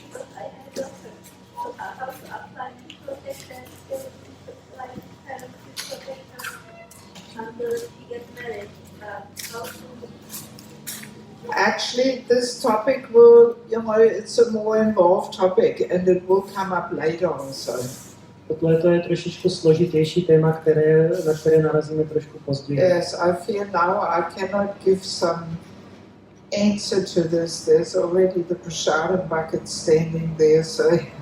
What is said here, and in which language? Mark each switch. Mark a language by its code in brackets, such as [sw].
[en] Because I have a daughter. So how to apply to protect them, like parents to protect them until she gets married? How to... Actually, this topic will, it's a more involved topic and it will come up later also. [cs] Tohle to je trošičku složitější téma, na které narazíme trošku později. [en] Yes, I feel now I cannot give some answer to this. There's already the prasadam bucket standing there, so